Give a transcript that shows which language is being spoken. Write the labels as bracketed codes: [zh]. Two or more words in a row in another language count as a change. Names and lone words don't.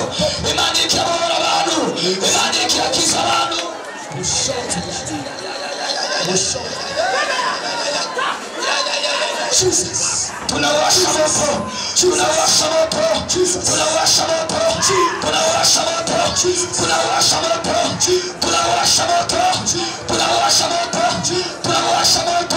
[rn] Imana iriko irabohora abantu, Imana iriko irakiza abantu. Jesus. [sw] Tunawasha moto, tunawasha moto, tunawasha moto, tunawasha moto, tunawasha moto, tunawasha moto, tunawasha moto, tunawasha moto.